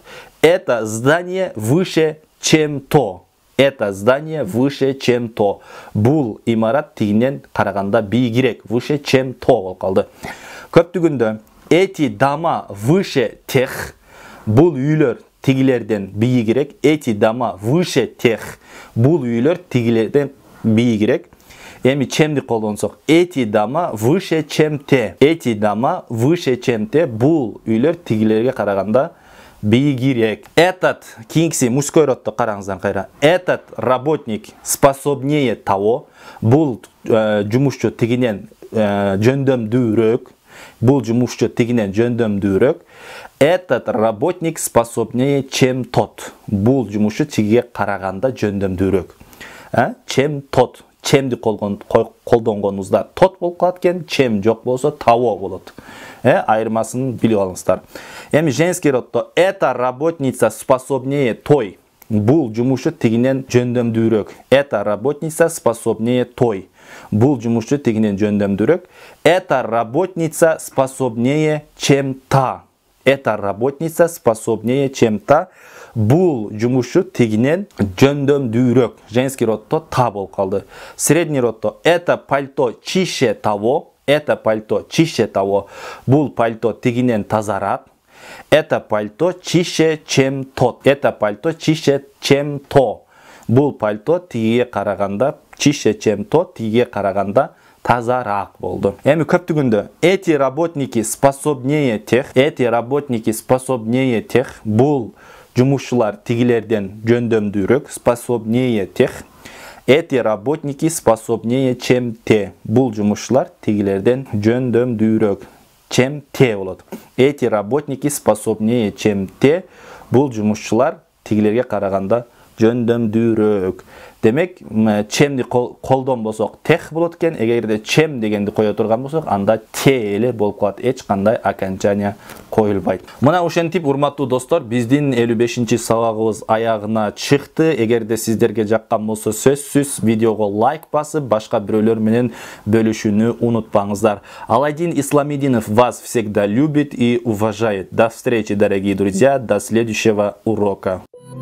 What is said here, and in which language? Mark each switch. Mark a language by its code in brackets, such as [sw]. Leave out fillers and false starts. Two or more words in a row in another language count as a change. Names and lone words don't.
[ru] Это здание выше, чем то. Это здание выше, чем то. [ky] Бул имарат тигинен караганда бийигирээк, [ru] выше, чем то [ky] болуп калды. [ru] Көптүгүндө эти дома выше тех. [ky] Бул үйлөр тигилерден бийигирээк. [ru] Эти дома выше тех. [ky] Бул үйлөр тигилерден бийигирээк. Эми чемди колдонсок, [ru] эти дома выше, чем те. Эти дома выше, чем те. [ky] Бул үйлөр тигилерге караганда бийигирээк. Этот кийинкиси [ru] мужской роддо [ky] караңыздан кайра. [ru] Этот работник способнее того. [ky] Бул жумушчу тигинен жөндөмдүүрөөк. Бул жумушчу тигинен жөндөмдүүрөөк. [ru] Этот работник способнее, чем тот. [ky] Бул жумушчу тигиге караганда жөндөмдүүрөөк. [ru] Чем тот. [ky] Чемди колдонгонубузда тот болуп калат экен, чем жок болсо того болот. Айырмасын билип алыңыздар. Эми [ru] женский роддо эта работница способнее той. [ky] Бул жумушчу тигинен жөндөмдүүрөөк. [ru] Эта работница способнее той. [ky] Бул жумушчу тигинен жөндөмдүүрөөк. [ru] Эта работница способнее, чем та. Эта работница способнее, чем та. [ky] Бул жумушчу тигинен жөндөмдүүрөөк. [ru] Женский роддо [ky] та болуп калды. [ru] Средний роддо это пальто чище того. Это пальто чище того. [ky] Бул пальто тигинен тазараак. [ru] Это пальто чище, чем тот. Это пальто чище, чем то. [ky] Бул пальто тигиге караганда [ru] чище, чем то. [ky] Тигиге караганда тазараак болду. Эми көптүгүндө [ru] эти работники способнее тех [ky] бул жумушчулар тигилерден жөндөмдүүрөөк. [ru] Способнее тех. Эти работники способнее чем те. [ky] Бул жумушчулар тигилерден жөндөмдүүрөөк. [ru] Чем те болот. Эти работники способнее чем те. [ky] Бул жумушчулар тигилерге караганда жөндөмдүүрөөк. Демек, чемди колдон болсок тех болот экен. Эгерде чем дегенди кое турган болсок, анда те эле болуп калат. Эч кандай окончание коюлбайт. Мына ушентип, урматтуу достор, биздин 55-чи сабагыбыз аягына чыкты. Эгерде сиздерге жаккан болсо, сөзсүз видеого лайк басып, башка бирөөлөр менен бөлүшүүнү унутпаңыздар. [ru] Аладдин Исламидинов вас всегда любит и уважает. До встречи, дорогие друзья, до следующего урока.